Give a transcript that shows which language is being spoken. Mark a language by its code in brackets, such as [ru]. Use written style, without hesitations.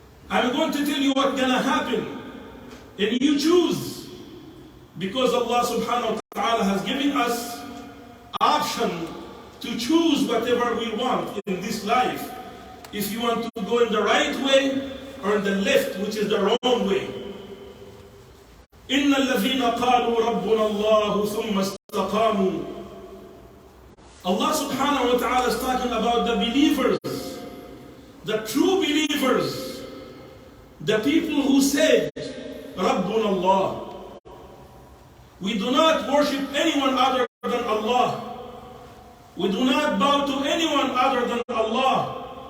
[en] I'm going to tell you what's going to happen, and you choose, because Allah subhanahu wa ta'ala has given us option to choose whatever we want in this life. If you want to go in the right way or in the left, which is the wrong way. [ar] إن الذين قالوا ربنا الله ثم استقاموا. [en] Allah subhanahu wa ta'ala is talking about the believers, the true believers, the people who said [ar] ربنا الله. [en] We do not worship anyone other than Allah. We do not bow to anyone other than Allah.